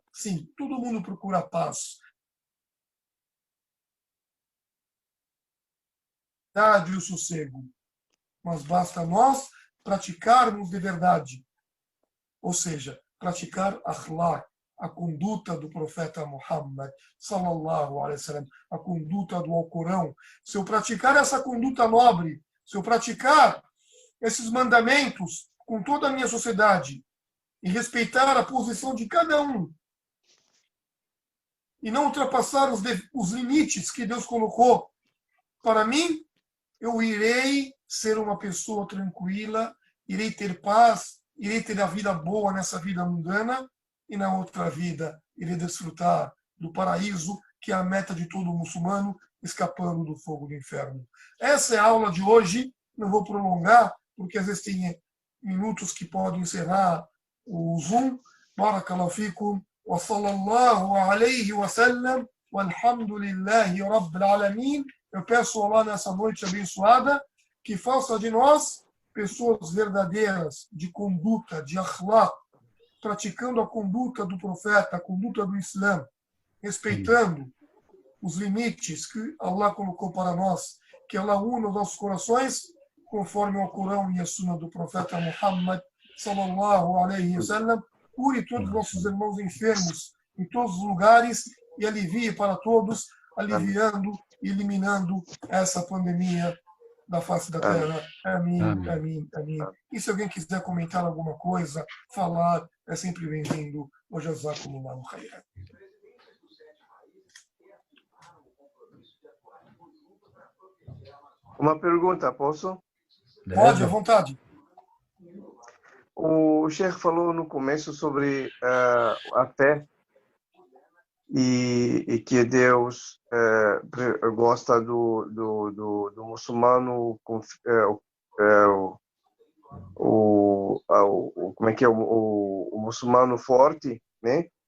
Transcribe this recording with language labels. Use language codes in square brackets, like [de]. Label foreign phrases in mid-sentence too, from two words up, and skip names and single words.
[pt] Sim, todo mundo procura paz. E o sossego. Mas basta nós praticarmos de verdade. Ou seja, praticar akhlaq, a conduta do profeta Muhammad, [ar] صلى الله عليه وسلم, [pt] a conduta do Alcorão. Se eu praticar essa conduta nobre, se eu praticar esses mandamentos com toda a minha sociedade e respeitar a posição de cada um e não ultrapassar os limites que Deus colocou para mim, eu irei ser uma pessoa tranquila, irei ter paz, irei ter a vida boa nessa vida mundana e na outra vida irei desfrutar do paraíso, que é a meta de todo muçulmano, escapando do fogo do inferno. Essa é a aula de hoje. Não vou prolongar, porque às vezes tem minutos que podem encerrar o Zoom. [ar] بارك الله فيكم. وصلى الله عليه وسلم. والحمد لله رب العالمين. [pt] Eu peço ao Allah nessa noite abençoada que faça de nós pessoas verdadeiras, de conduta, de akhlaq, praticando a conduta do profeta, a conduta do Islã, respeitando os limites que Allah colocou para nós, que Allah una os nossos corações, conforme o Corão e a Sunna do profeta Muhammad, [ar] صلى الله عليه وسلم. [pt] Cure todos os nossos irmãos enfermos em todos os lugares e alivie para todos, aliviando e eliminando essa pandemia da face da terra. Amém, amém, amém. E se alguém quiser comentar alguma coisa, falar, é sempre bem-vindo. [ar] وجزاكم الله خيرا. [pt] Uma pergunta, posso? Pode, à vontade. O Sheikh falou no começo sobre a fé e que Deus gosta do muçulmano com como é que é o muçulmano forte, né?